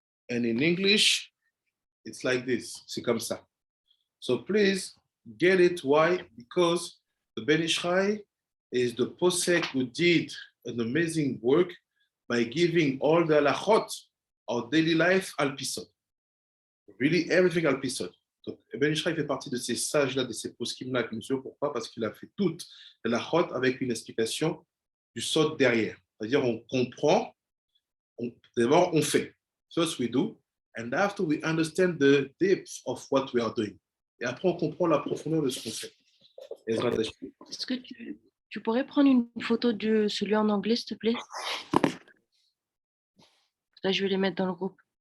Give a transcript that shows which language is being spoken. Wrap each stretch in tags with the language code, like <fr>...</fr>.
<en>And in English, it's like this.</en> <fr>C'est comme ça.</fr> <en>So please get it. Why? Because the Ben Ishai is the posek who did an amazing work by giving all the halachot of daily life al pisot. Really everything al pisot.</en> <fr>Donc Ben Ishai fait partie de ces sages-là, de ces poskim-là. Monsieur, pourquoi? Parce qu'il a fait toute la halachot avec une explication du sot derrière. C'est-à-dire on comprend, d'abord on fait.</fr> <en>First we do, and after we understand the depth of what we are doing.</en> <fr>Et après, on comprend la profondeur de ce qu'on fait. Est-ce que tu pourrais prendre une photo de celui en anglais, s'il te plaît? Là, je vais les mettre dans le groupe.</fr>